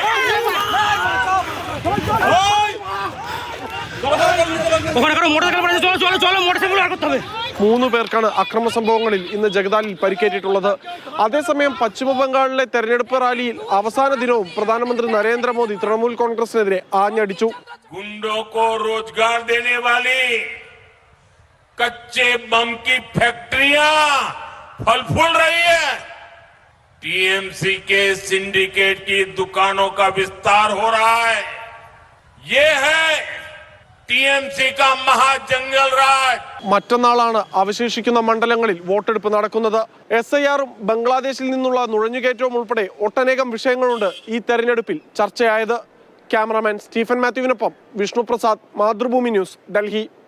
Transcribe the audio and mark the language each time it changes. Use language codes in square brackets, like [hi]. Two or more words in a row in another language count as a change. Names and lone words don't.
[ml] മൂന്ന് പേർക്കാണ് അക്രമ സംഭവങ്ങളിൽ ഇന്ന് ജഗദാലിൽ പരിക്കേറ്റിട്ടുള്ളത്. അതേസമയം പശ്ചിമ ബംഗാളിലെ തെരഞ്ഞെടുപ്പ് റാലിയിൽ അവസാന ദിനവും പ്രധാനമന്ത്രി നരേന്ദ്രമോദി തൃണമൂൽ കോൺഗ്രസിനെതിരെ ആഞ്ഞടിച്ചു. [hi] कच्चे बम की फैक्ट्रियां फल फूल रही है। TMC के सिंडिकेट की दुकानों का विस्तार हो रहा है। ये है TMC का महाजंगल राज. [ml] മറ്റന്നാളാണ് അവശേഷിക്കുന്ന മണ്ഡലങ്ങളിൽ വോട്ടെടുപ്പ് നടക്കുന്നത്. SIR-ഉം ബംഗ്ലാദേശിൽ നിന്നുള്ള നുഴഞ്ഞുകയറ്റവും ഉൾപ്പെടെ ഒട്ടനേകം വിഷയങ്ങളുണ്ട് ഈ തെരഞ്ഞെടുപ്പിൽ ചർച്ചയായത്. ക്യാമറാമാൻ സ്റ്റീഫൻ മാത്യുവിനൊപ്പം വിഷ്ണു പ്രസാദ്, മാതൃഭൂമി ന്യൂസ്, ഡൽഹി.